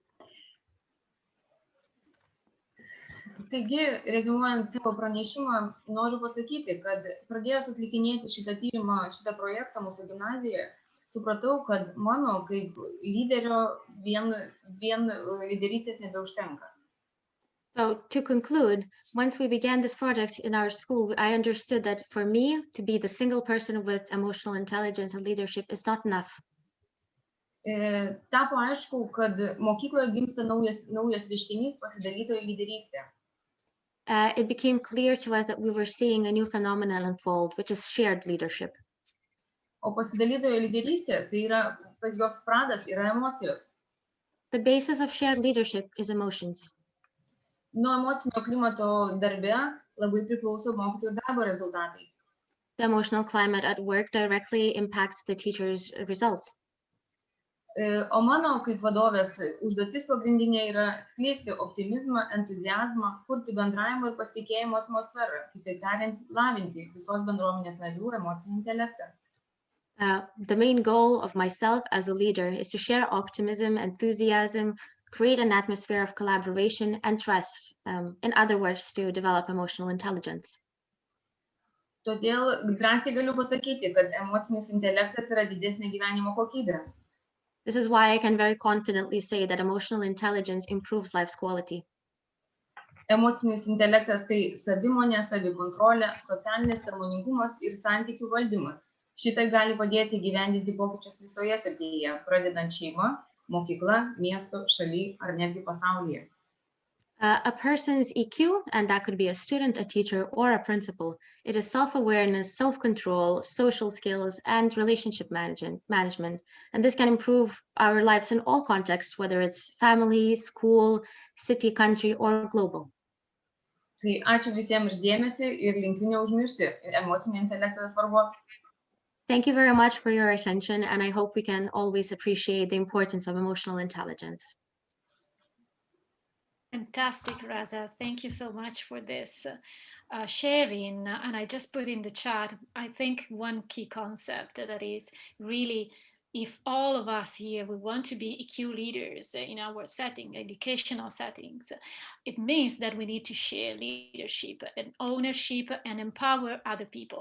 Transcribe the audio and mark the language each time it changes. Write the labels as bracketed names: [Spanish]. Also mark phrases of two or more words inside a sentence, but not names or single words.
[Lithuanian] Taigi, reziumuojant savo pranešimą, noriu pasakyti, kad pradėjus atlikinėti šitą tyrimą, šitą projektą mūsų gimnazijoje, supratau, kad mano kaip lyderio vien lyderystės nebeužtenka. [English] So to conclude, once we began this project in our school, I understood that for me to be the single person with emotional intelligence and leadership is not enough. [Lithuanian] Tapo aišku, kad mokykloje gimsta naujas reiškinys pasidalytojo lyderystė. [English] It became clear to us that we were seeing a new phenomenon unfold, which is shared leadership. [Lithuanian] O pasidalytojo lyderystė, tai yra, kad jos pradas yra emocijos. [English] The basis of shared leadership is emotions. [Lithuanian] Nuo emocinio klimato darbe labai priklauso mokytojų darbo rezultatai. [English] The emotional climate at work directly impacts the teacher's results. [Lithuanian] O mano kaip vadovės užduotis pagrindinė yra skleisti optimizmą, entuziazmą, kurti bendravimo ir pasitikėjimo atmosferą, kitaip tariant, lavinti visos bendruomenės narių emocinį intelektą. [English] The main goal of myself as a leader is to share optimism, enthusiasm, create an atmosphere of collaboration and trust. In other words, to develop emotional intelligence. [Lithuanian] Todėl drąsiai galiu pasakyti, kad emocinis intelektas yra didesnė gyvenimo kokybė. [English] This is why I can very confidently say that emotional intelligence improves life's quality. [Lithuanian] Emocinis intelektas tai savimonė, savikontrolė, socialinis sąmoningumas ir santykių valdymas. Šitai gali padėti įgyvendinti pokyčius visoje srityje, pradedant šeimą, mokyklą, miesto, šaly ar netgi pasaulyje. [English] A person's EQ, and that could be a student, a teacher, or a principal, it is self-awareness, self-control, social skills, and relationship management. And this can improve our lives in all contexts, whether it's family, school, city, country, or global. [Lithuanian] Tai ačiū visiems už dėmesį ir linkiu neužmiršti emocinio intelekto svarbos. [English] Thank you very much for your attention, and I hope we can always appreciate the importance of emotional intelligence. Fantastic, Raza. Thank you so much for this sharing. And I just put in the chat, I think one key concept that is really, if all of us here, we want to be EQ leaders in our setting, educational settings, it means that we need to share leadership and ownership and empower other people.